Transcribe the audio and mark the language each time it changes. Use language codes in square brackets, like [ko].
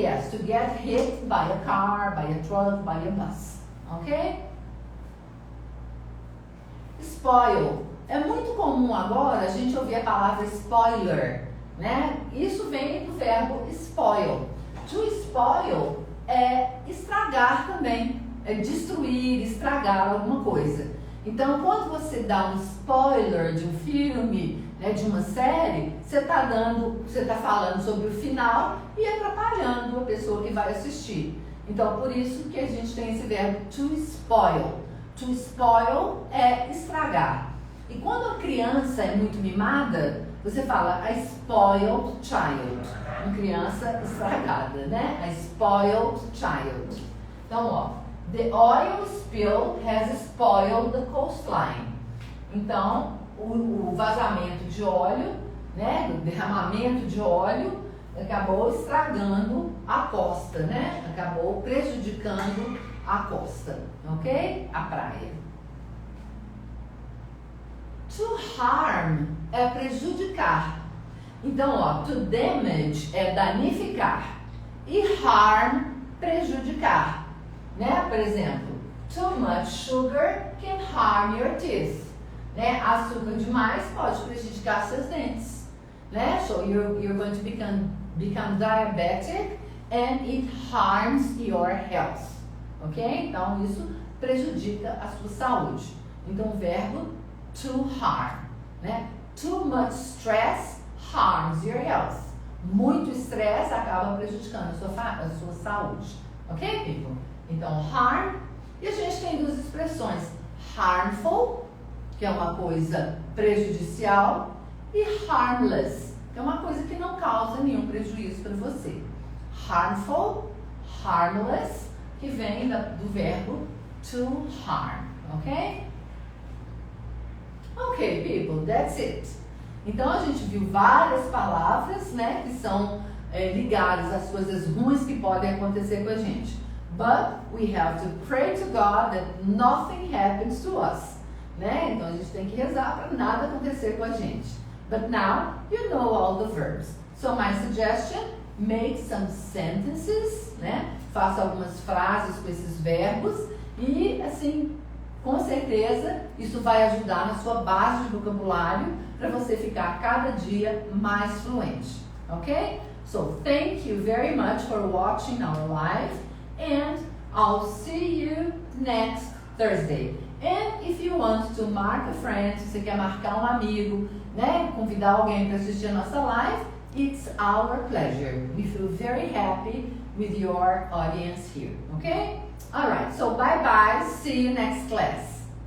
[en] to get hit by a car, by a truck, by a bus. Ok? Spoil. [pt] É muito comum agora a gente ouvir a palavra spoiler, né? Isso vem do verbo spoil. To spoil é estragar também, é destruir, estragar alguma coisa. Então, quando você dá um spoiler de um filme, né, de uma série, você está falando sobre o final e atrapalhando a pessoa que vai assistir. Então, por isso que a gente tem esse verbo to spoil. To spoil é estragar. E quando a criança é muito mimada, você fala [en] a spoiled child. [pt] Uma criança estragada, né? [en] A spoiled child. Então, ó, the oil spill has spoiled the coastline. [pt] Então, o vazamento de óleo, né? O derramamento de óleo acabou estragando a costa, né? Acabou prejudicando a costa, ok? A praia. To harm é prejudicar. Então, ó, to damage é danificar e harm, prejudicar, né? [en] Por exemplo, too much sugar can harm your teeth, né? [pt] Açúcar demais pode prejudicar seus dentes, né? [en] So you're going to become diabetic and it harms your health, ok? [pt] Então isso prejudica a sua saúde. Então o verbo to harm, né? [en] Too much stress harms your health. [pt] Muito estresse acaba prejudicando a sua saúde. [en] Ok, people? [pt] Então, harm. E a gente tem duas expressões. Harmful, que é uma coisa prejudicial, e harmless, que é uma coisa que não causa nenhum prejuízo para você. Harmful, harmless, que vem do verbo to harm. Ok? [en] Ok, people, that's it. [pt] Então, a gente viu várias palavras, né, que são ligadas às coisas ruins que podem acontecer com a gente. [en] But we have to pray to God that nothing happens to us, né? [pt] Então, a gente tem que rezar para nada acontecer com a gente. [en] But now, you know all the verbs. So, my suggestion, make some sentences, né? [pt] Faça algumas frases com esses verbos e, assim, com certeza, isso vai ajudar na sua base de vocabulário para você ficar cada dia mais fluente, ok? [en] So, thank you very much for watching our live and I'll see you next Thursday. And if you want to mark a friend, [pt] se você quer marcar um amigo, né, convidar alguém para assistir a nossa live, [en] it's our pleasure. We feel very happy with your audience here, okay? Alright, so bye-bye. See you next class.